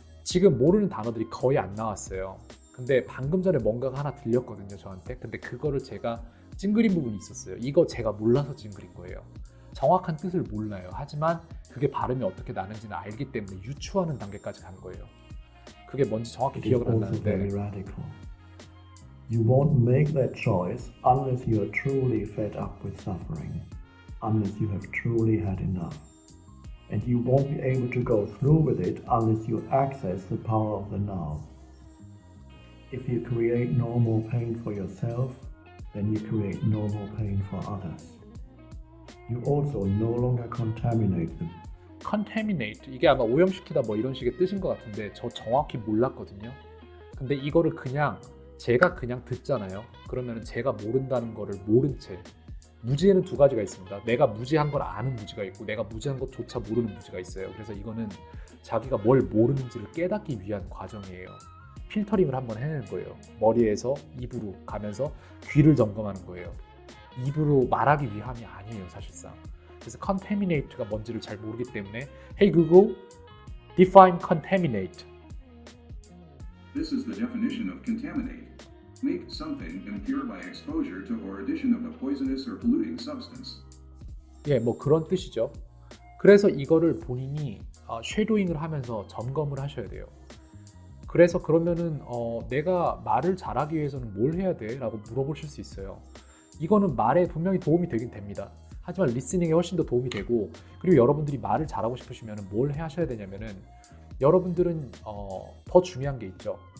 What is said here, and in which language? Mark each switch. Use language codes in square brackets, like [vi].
[ko] 지금 모르는 단어들이 거의 안 나왔어요. 근데 방금 전에 뭔가가 하나 들렸거든요, 저한테. 근데 그거를 제가 찡그린 부분이 있었어요. 이거 제가 몰라서 찡그린 거예요. 정확한 뜻을 몰라요. 하지만 그게 발음이 어떻게 나는지는 알기 때문에 유추하는 단계까지 간 거예요. 그게 뭔지 정확히 [en] It is [ko] 기억은 안 [en] also very [ko] 나는데 [en] radical. You won't make that choice unless you are truly fed up with suffering, unless you have truly had enough. And you won't be able to go through with it unless you access the power of the now. If you create no more pain for yourself, then you create no more pain for others. You also no longer contaminate the [ko] contaminate, 이게 아마 오염시키다 뭐 이런 식의 뜻인 것 같은데 저 정확히 몰랐거든요. 근데 이거를 제가 그냥 듣잖아요. 그러면 제가 모른다는 거를 모른 채, 무지에는 두 가지가 있습니다. 내가 무지한 걸 아는 무지가 있고 내가 무지한 것조차 모르는 무지가 있어요. 그래서 이거는 자기가 뭘 모르는지를 깨닫기 위한 과정이에요. 필터링을 한번 해내는 거예요. 머리에서 입으로 가면서 귀를 점검하는 거예요. 입으로 말하기 위함이 아니에요, 사실상. 그래서 contaminate가 뭔지를 잘 모르기 때문에 [en] Hey Google, define contaminate. This is the definition of contaminate. Make something impure by exposure to or addition of a poisonous or polluting substance. [ko] 예, 뭐 그런 뜻이죠. 그래서 이거를 본인이 쉐도잉을 하면서 점검을 하셔야 돼요. 그래서 그러면은 내가 말을 잘하기 위해서는 뭘 해야 돼? 라고 물어보실 수 있어요. 이거는 말에 분명히 도움이 되긴 됩니다. 하지만 리스닝에 훨씬 더 도움이 되고, 그리고 여러분들이 말을 잘하고 싶으시면 뭘 하셔야 되냐면은 여러분들은 더 중요한 게 있죠.